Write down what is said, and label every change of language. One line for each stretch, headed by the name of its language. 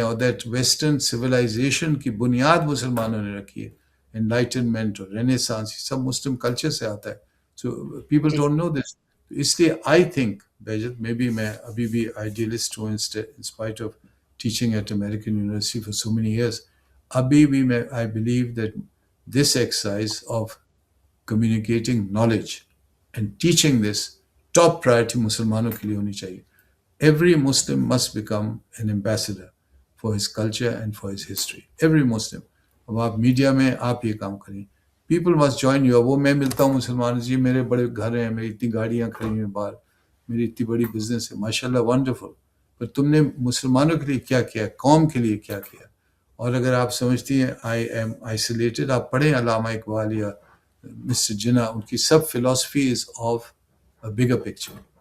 Urdu: اور that western civilisation کی بنیاد مسلمانوں نے رکھی ہے. انلائٹنمنٹ اور رینیسانس یہ سب مسلم کلچر سے آتا ہے.
English: So people don't know this. اس لیے I think بیجت میں بھی،
Urdu: میں ابھی بھی
English: Idealist ہوں in spite of teaching at American University for so many years.
Urdu: Abhi bhi
English: I believe that this exercise of communicating knowledge and teaching this top priority
Urdu: Muslimanon ke liye honi chahiye.
English: Every Muslim must become an ambassador for his culture and for his history. Every Muslim.
Urdu: اب آپ media میں آپ یہ کام کریں.
English: People must join you.
Urdu: وہ میں ملتا ہوں مسلمان، جی میرے بڑے گھر ہیں، میری اتنی گاڑیاں کھڑی ہیں باہر، میری اتنی بڑی بزنس ہے، ماشاء اللہ ونڈرفل. پر تم نے مسلمانوں کے لیے کیا کیا، قوم کے لیے کیا کیا؟ اور اگر آپ سمجھتی ہیں
English: I am isolated,
Urdu: آپ پڑھیں علامہ اقبال یا مسٹر جناح، ان کی سب philosophy
English: Is of a bigger picture.